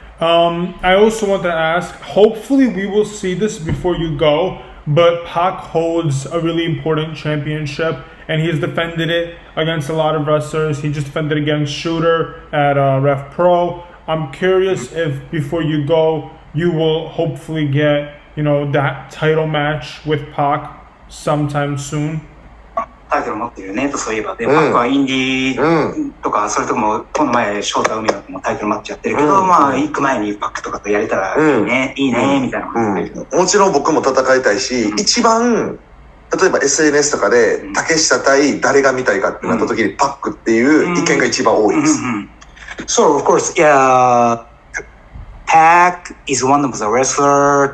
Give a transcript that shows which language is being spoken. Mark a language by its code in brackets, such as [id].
[en] I also want to ask, hopefully we will see this before you go, but Pac holds a really important championship, and he's defended it against a lot of wrestlers. He just defended against Shooter at Ref Pro. I'm curious if before you go, you will hopefully get, that title match with Pac sometime soon. [ja] タイトル持ってるよねとそういえばで、パックはインディーとか、それともこの前翔太海野ともタイトルマッチやってるけど、行く前にパックとかとやれたらいいね、いいねみたいな感じだけど、もちろん僕も戦いたいし、一番例えば SNS とかで竹下対誰が見たいかってなった時にパックっていう意見が一番多いです。 [en] So of course, yeah, Pac is one of the wrestler.